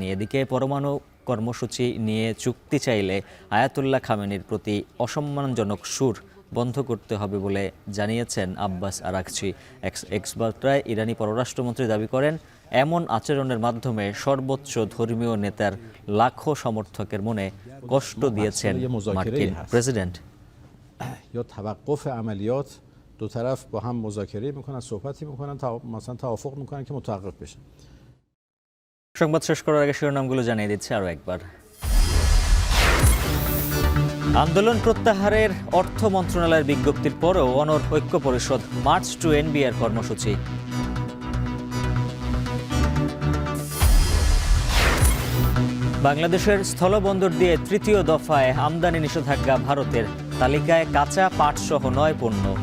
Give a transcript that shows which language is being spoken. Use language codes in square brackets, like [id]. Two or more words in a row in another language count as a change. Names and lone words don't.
[bn] এদিকে পরমাণু কর্মসূচি নিয়ে চুক্তি চাইলে আয়াতুল্লাহ খামেনির প্রতি অসম্মানজনক সুর বন্ধ করতে হবে বলে জানিয়েছেন আব্বাস আরাকচি। এক্স বার্তায় ইরানি পররাষ্ট্রমন্ত্রী দাবি করেন, এমন আচরণের মাধ্যমে সর্বোচ্চ ধর্মীয় নেতার লাখো সমর্থকের মনে কষ্ট দিয়েছেন মার্কিন প্রেসিডেন্ট। [fa] دو طرف با هم مذاکره میکنن، صحبتی میکنن تا مثلا توافق میکنن که متوقف بشه. [bn] সংবাদ শেষ করার আগে শিরোনামগুলো জানিয়ে দিচ্ছে আরও একবার। আন্দোলন প্রত্যাহারের অর্থ মন্ত্রণালয়ের বিজ্ঞপ্তির পরেও অনড় ঐক্য পরিষদ, [en] March to NBR [bn] কর্মসূচি। বাংলাদেশের স্থলবন্দর দিয়ে তৃতীয় দফায় আমদানি নিষেধাজ্ঞা ভারতের, তালিকায় কাঁচা পাট সহ 9 পণ্য।